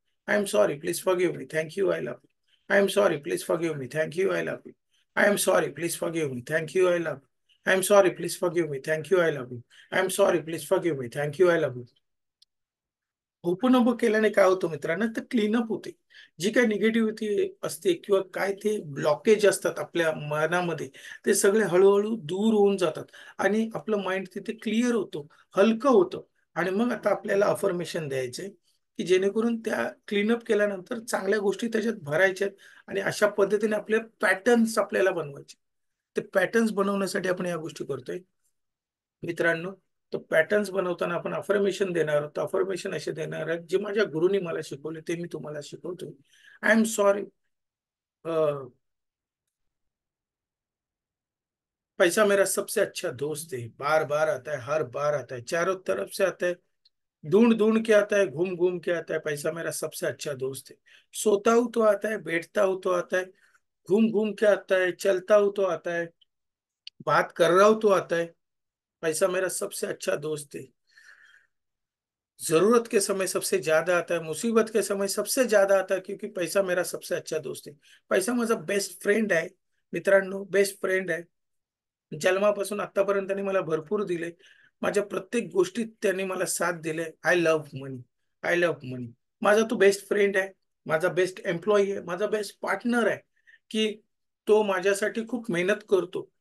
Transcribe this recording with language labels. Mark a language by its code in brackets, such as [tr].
[en] I am sorry, please forgive me, thank you, I love you. I am sorry, please forgive me, thank you, I love you. I am sorry, please forgive me. Thank you, I love you. I am sorry, please forgive me. Thank you, I love you. I am sorry, please forgive me. Thank you, I love you. I am sorry, please forgive me. Thank you, I love you. [mr] Open up केल्याने काय होतं मित्रांनो, तर cleanup होते. जी काही negativity असते किंवा काय ते ब्लॉकेज असतात आपल्या मनामध्ये, ते सगळे हळूहळू दूर होऊन जातात आणि आपलं माइंड तिथे क्लिअर होतं, हलकं होतं. आणि मग आता आपल्याला अफर्मेशन द्यायचे की जेणेकरून त्या क्लीनअप केल्यानंतर चांगल्या गोष्टी त्याच्यात भरायच्यात आणि अशा पद्धतीने आपले पॅटर्न्स आपल्याला बनवायचे. ते पॅटर्न्स बनवण्यासाठी आपण या गोष्टी करतोय मित्रांनो. तो पॅटर्न्स बनवताना आपण अफर्मेशन देणार आहोत. अफर्मेशन असे देणार आहेत जे माझ्या गुरुनी मला शिकवले, ते मी तुम्हाला शिकवतो. [en] I am sorry, [hi] पैसा मेरा सबसे अच्छा दोस्त है, बार बार आता है, हर बार आता है, चारों तरफ से आता है, ढूंढ ढूंढ के आता है, घूम घूम के आता है, पैसा मेरा सबसे अच्छा दोस्त है. सोता हूं तो आता है, बैठता हूं तो आता है, घूम घूम के आता है, चलता हूं तो आता है, बात कर रहा हूं तो आता है. पैसा मेरा सबसे अच्छा दोस्त है. जरूरत के समय सबसे ज्यादा आता है, मुसीबत के समय सबसे ज्यादा आता है, क्योंकि पैसा मेरा सबसे अच्छा दोस्त है. [mr] पैसा माझा बेस्ट फ्रेंड आहे मित्रांनो, बेस्ट फ्रेंड आहे. जन्मापासून आतापर्यंत त्यांनी मला भरपूर दिले. माझ्या प्रत्येक गोष्टीत त्यांनी मला साथ दिले. [en] I love money, I love money. [mr] माझा तो बेस्ट फ्रेंड आहे, माझा बेस्ट एम्प्लॉई आहे, माझा बेस्ट पार्टनर आहे, की तो माझ्यासाठी खूप मेहनत करतो.